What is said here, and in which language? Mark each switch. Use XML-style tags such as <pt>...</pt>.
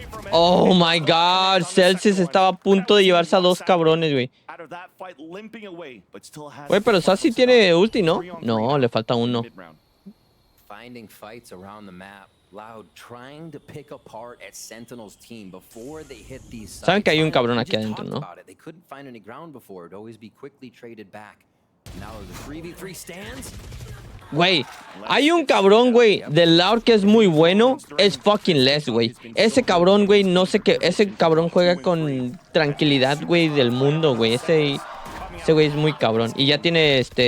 <en>Oh my God,</en> <es>Celsius estaba a punto de llevarse a dos cabrones, güey. Güey, pero Saucy tiene ulti, ¿no? No, le falta uno.</es> <en>Finding fights around the map. Loud trying to pick apart at Sentinel's team before they hit these sites.</en> <es>Saben que hay un cabrón aquí adentro, ¿no?</es> <en>They couldn't find any ground before. It'd always be quickly traded back. Now the 3v3 stands.</en> <es>Güey, hay un cabrón, güey, del Loud que es muy bueno. Es fucking Les, güey. Ese cabrón, güey, no sé qué. Ese cabrón juega con tranquilidad, güey, del mundo, güey. Ese güey es muy cabrón. Y ya tiene</es>